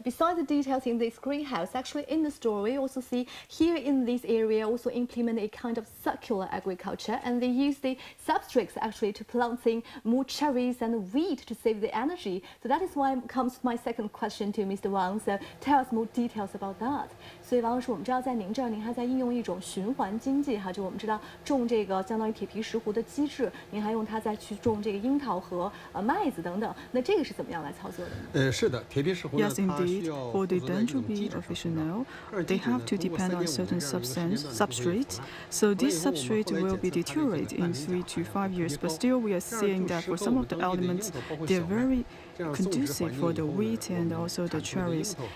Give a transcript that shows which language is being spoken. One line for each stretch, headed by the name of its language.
English: Besides the details in this greenhouse, actually in the story, we also see here in this area also implement a kind of circular agriculture, and they use the substrates actually to planting more cherries and wheat to save the energy. So that is why comes my second question to Mr. Wang. So tell us more details about that.
Chinese: 所以王老师，我们知道在您这儿，您还在应用一种循环经济哈，就我们知道种这个相当于铁皮石斛的机制，您还用它再去种这个樱桃和麦子等等。的。那这个是怎么样来操作的呢？是的，铁皮石斛呢，
English: Yes, indeed. For the Dendrobi officinal, they have to depend on certain substrate. So this substrate will be deteriorated in 3 to 5 years. But still, we are seeing that for some of the elements, they are very conducive for the wheat and also the cherries.